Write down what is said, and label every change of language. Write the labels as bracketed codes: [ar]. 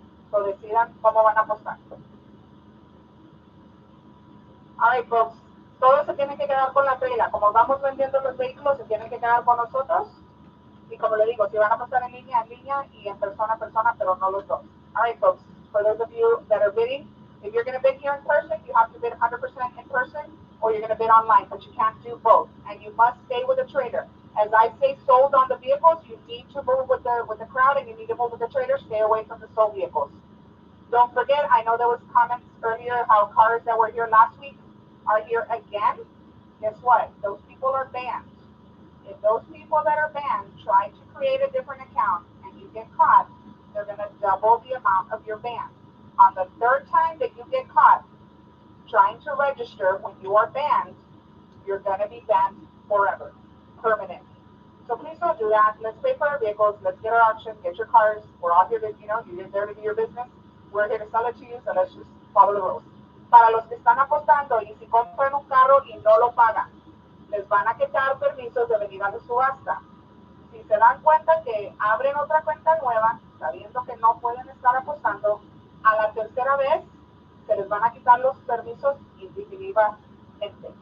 [es] So decidan cómo van a apostar. [en] Alright, folks. [es] Todos se tienen que quedar con la regla. Como vamos vendiendo los vehículos, se tienen que quedar con nosotros. Y como le digo, si van a apostar en línea, y en persona, pero no los dos. [en] Alright, folks. For those of you that are bidding, if you're going to bid here in person, you have to bid 100% in person, or you're going to bid online, but you can't do both. And you must stay with the trader. As I say sold on the vehicles, you need to move with the crowd, and you need to move with the trader. Stay away from the sold vehicles. Don't forget, I know there was comments earlier how cars that were here last week are here again. guess what? Those people are banned. If those people that are banned try to create a different account and you get caught, they're going to double the amount of your ban. On the third time that you get caught trying to register when you are banned, you're going to be banned forever, permanently. So please don't do that. Let's pay for our vehicles. Let's get our auction. Get your cars. We're all here to, you're there to do your business. We're here to sell it to you, so let's just follow the rules. [es] Para los que están apostando y si compran un carro y no lo pagan, les van a quitar permisos de venir a la subasta. Si se dan cuenta que abren otra cuenta nueva, sabiendo que no pueden estar apostando, a la tercera vez se les van a quitar los permisos indefinitivamente.